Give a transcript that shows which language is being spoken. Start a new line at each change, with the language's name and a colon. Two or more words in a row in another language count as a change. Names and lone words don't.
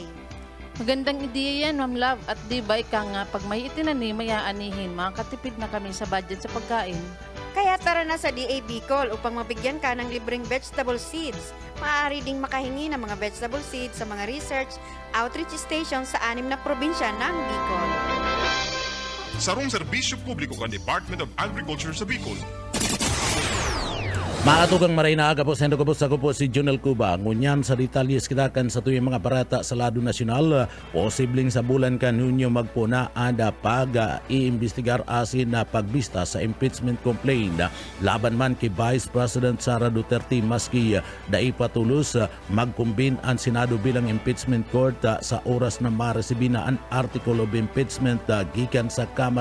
Filipino: Magandang ideya yan, Ma'am Love. At di ba ika nga, pag may itinanim, may aanihin, makakatipid na kami sa budget sa pagkain. Kaya tara na sa DA Bicol upang mabigyan ka ng libreng
English: vegetable seeds.
Filipino: Maaari ding makahingi ng mga
English: vegetable seeds
Filipino: sa mga
English: research outreach stations
Filipino: sa 6 na probinsya ng Bicol.
Bikol: Sarong serbisyo publiko kan Department of Agriculture sa Bicol. Mga tugang maray na aga po sa Indogabos, ako po si Junel Cuba. Ngunyan sa detalyes kita kan sa tuyong mga barata sa lado nasyonal, posibleng sa bulan kan ninyo magpuna ada pag-iimbestigar asin na pagbista sa
English: impeachment complaint
Bikol: laban man kay Vice President Sara Duterte maski daipatulos magkumbin ang Senado bilang
English: impeachment court
Bikol: sa oras na maresibin na ang
English: article of impeachment
Bikol: gikan sa Kamara.